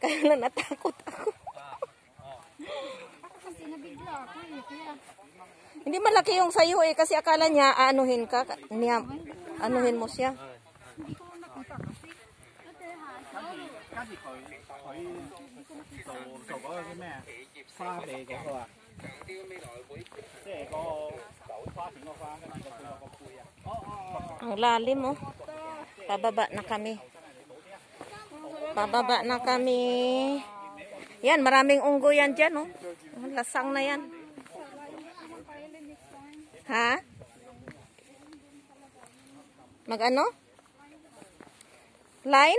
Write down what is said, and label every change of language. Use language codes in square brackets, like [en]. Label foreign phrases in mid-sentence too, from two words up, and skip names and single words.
[tl] Kaya na natakot ako. Ako kasi nabigla ako eh. Kaya... Hindi malaki yung sayo eh. Kasi akala niya, aanuhin ka. Niya, anuhin mo siya. Hindi ko nakita kasi. Ate ha. [yue] 跟住佢做嗰個叫咩啊？花臂嗰個啊，即係個花片個花，跟住個背個背啊。 [tl] Ang lalim, oh. Pababa na kami. Pababa na kami. Yan, maraming unggo yan dyan, oh. Lasang na yan. Ha? Mag-ano? Line?